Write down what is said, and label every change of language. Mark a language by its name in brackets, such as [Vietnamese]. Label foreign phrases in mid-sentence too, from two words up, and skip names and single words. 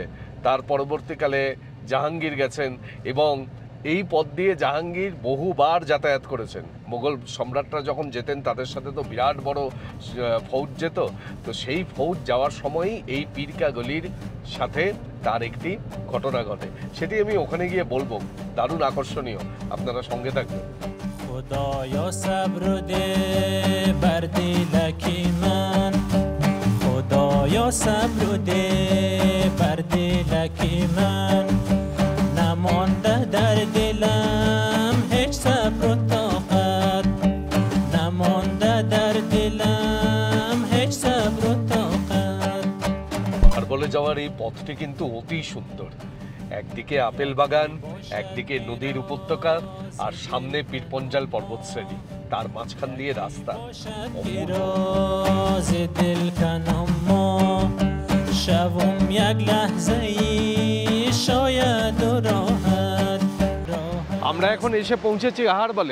[Bangla] তার পরবর্তীকালে জাহাঙ্গীর গেছেন এবং এই পথ দিয়ে জাহাঙ্গীর বহুবার যাতায়াত করেছেন। মোগল সম্রাটরা যখন যেতেন তাদের সাথে তো বিরাট বড় ফৌজ যেত, তো সেই ফৌজ যাওয়ার সময়ই এই পীরকা গলির সাথে তার একটি ঘটনা ঘটে, সেটি আমি ওখানে গিয়ে বলবো। দারুণ আকর্ষণীয়, আপনারা সঙ্গে থাকবেন। [Persian] خدایا صبر ده بر دلکی من خدایا صبر ده بر دلکی من نمانده در دلم هیچ صبر و طاقت نمانده در دلم هیچ صبر و طاقت। [Bangla] আহারবলে যাওয়ার এই পথটি কিন্তু অতি সুন্দর। একদিকে আপেল বাগান, একদিকে নদীর উপত্যকা, আর সামনে পীরপঞ্জাল পর্বতশ্রেণী, তার মাঝখান দিয়ে রাস্তা। আমরা এখন এসে পৌঁছেছি আহারবলে।